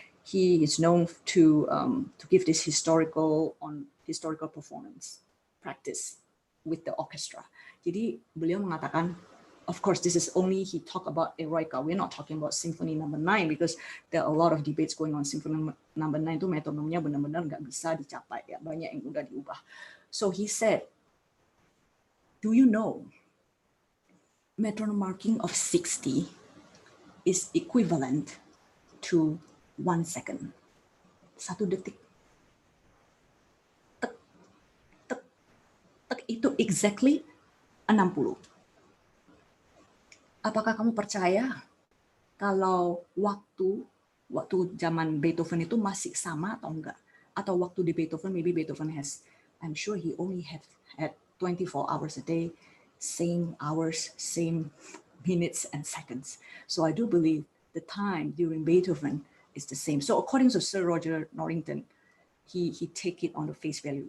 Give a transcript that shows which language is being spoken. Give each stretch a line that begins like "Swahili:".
English: He is known to give this historical performance practice with the orchestra.
Indonesian: Jadi beliau mengatakan,
English: of course, this is only he talk about eroica. We're not talking about symphony number 9 because there are a lot of debates going on.
Indonesian: Symphony number 9 itu metronomnya benar-benar nggak bisa dicapai, ya, banyak yang udah diubah.
English: So he said, do you know metronome marking of 60 is equivalent to 1 second.
Indonesian: 1 detik. Tek, tek, tek itu
English: exactly 60.
Indonesian: Apakah kamu percaya kalau waktu zaman Beethoven itu masih sama atau enggak? Atau waktu di Beethoven,
English: maybe Beethoven has, I'm sure he only had 24 hours a day, same hours, same minutes and seconds. So I do believe the time during Beethoven is the same. So according to Sir Roger Norrington, he take it on the face value.